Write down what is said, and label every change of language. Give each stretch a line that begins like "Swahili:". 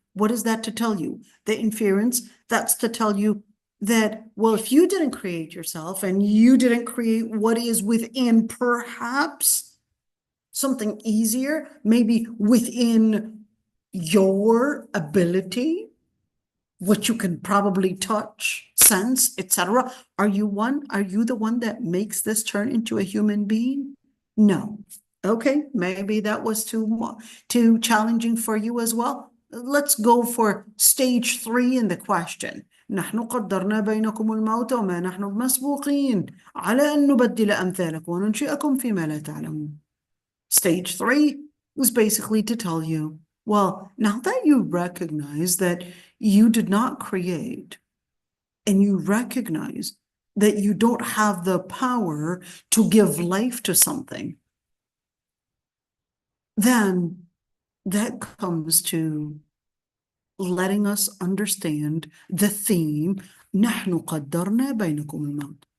English: What is that to tell you? The inference, that's to tell you that, well, if you didn't create yourself and you didn't create what is within perhaps something easier, maybe within your ability, what you can probably touch, sense, etc. Are you the one that makes this turn into a human being? No. Okay, maybe that was too challenging for you as well. Let's go for stage 3 in the question.
Arabic: نحن قدرنا بينكم الموت وما نحن مسبوقين على أن نبدل أمثالكم وننشئكم فيما لا تعلمون.
English: Stage 3 was basically to tell you, well, now that you recognize that you did not create, and you recognize that you don't have the power to give life to something, then that comes to letting us understand the theme,
Arabic: نحن قدرنا بينكم الموت.